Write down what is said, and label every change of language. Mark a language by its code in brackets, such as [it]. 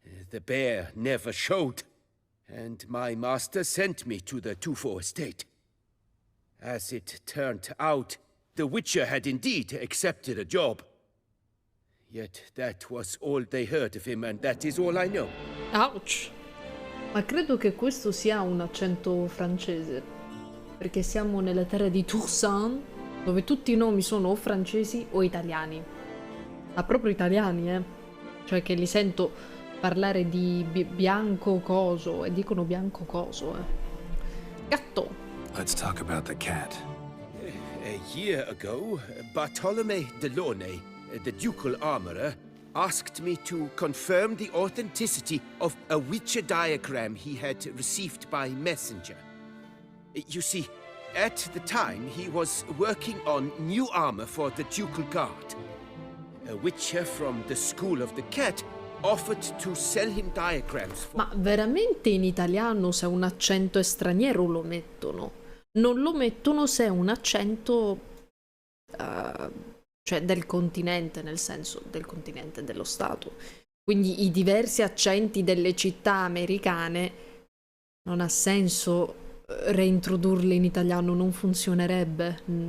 [en] The bear never showed, and my master sent me to the Tufo estate. As it turned out, the witcher had indeed accepted a job. Yet that was all they heard of him, and that is all I know. Ouch! [it] Ma credo che questo sia un accento francese, perché siamo nelle terre di Toussaint, dove tutti i nomi sono o francesi o italiani. Ma proprio italiani, Cioè che li sento parlare di bianco coso, e dicono bianco coso, Gatto! [en] Let's talk about the cat. A year ago, Bartolome Delaunay, the ducal armorer, asked me to confirm the authenticity of a Witcher diagram he had received by messenger. You see, at the time he was working on new armor for the ducal guard. A Witcher from the School of the Cat offered to sell him diagrams for... [it] Ma veramente in italiano se un accento è straniero lo mettono? Non lo mettono se è un accento cioè del continente, nel senso del continente, dello stato. Quindi i diversi accenti delle città americane non ha senso reintrodurli in italiano, non funzionerebbe.